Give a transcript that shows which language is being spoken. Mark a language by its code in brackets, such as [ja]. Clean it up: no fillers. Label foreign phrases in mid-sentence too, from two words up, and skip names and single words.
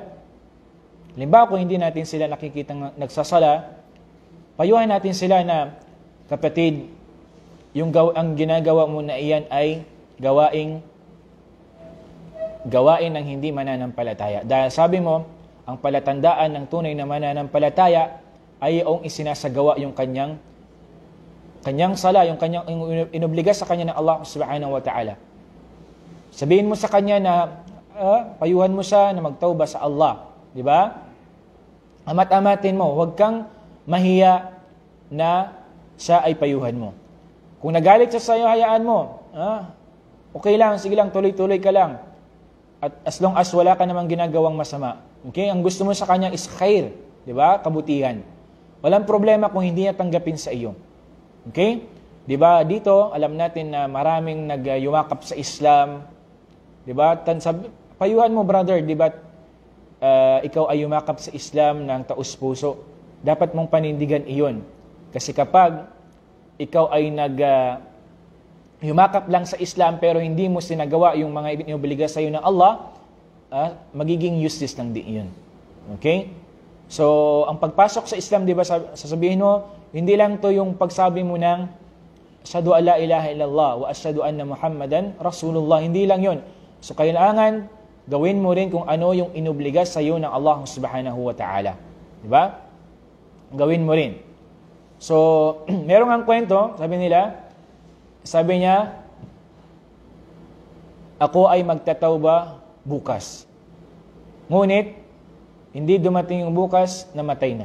[tl] Halimbawa, kung hindi natin sila nakikitang nagsasala, payuhan natin sila na, kapatid, ang ginagawa mo na iyan ay gawain ng hindi mananampalataya. Dahil sabi mo, ang palatandaan ng tunay na mananampalataya ay yung isinasagawa yung kanyang sala, yung kanyang inobliga sa kanya ng Allah [ar] سبحانه وتعالى. [tl] Sabihin mo sa kanya na, payuhan mo siya na magtauba sa Allah. Di ba? Amat-amatin mo, huwag kang mahiya na siya ay payuhan mo. Kung nagalit siya sa iyo, hayaan mo. Okay lang, sige lang, tuloy-tuloy ka lang. At [en] as long as [tl] wala ka namang ginagawang masama. Okay? Ang gusto mo sa kanya is khair. Di ba? Kabutihan. Walang problema kung hindi niya tanggapin sa iyo. Okay? Di ba? Dito, alam natin na maraming nagyumakap sa Islam. Di ba? Payuhan mo, brother. Di ba? Ikaw ay yumakap sa Islam ng taus-puso. Dapat mong panindigan iyon. Kasi kapag ikaw ay yumakap lang sa Islam pero hindi mo sinagawa yung mga inobliga sa iyo ng Allah, magiging useless lang din yun. Okay? So, ang pagpasok sa Islam, di ba, sasabihin mo, hindi lang to yung pagsabi mo ng [ar] أشهد أن لا إله إلا الله وأشهد أن محمدا رسول الله. [tl] Hindi lang yun. So, kailangan gawin mo rin kung ano yung inobliga sa iyo ng Allah [ar] سبحانه وتعالى. [tl] Di ba? Gawin mo rin. So, merong ang kwento, sabi nila, Sabi niya, ako ay magtatawba bukas. Ngunit, hindi dumating yung bukas, namatay na.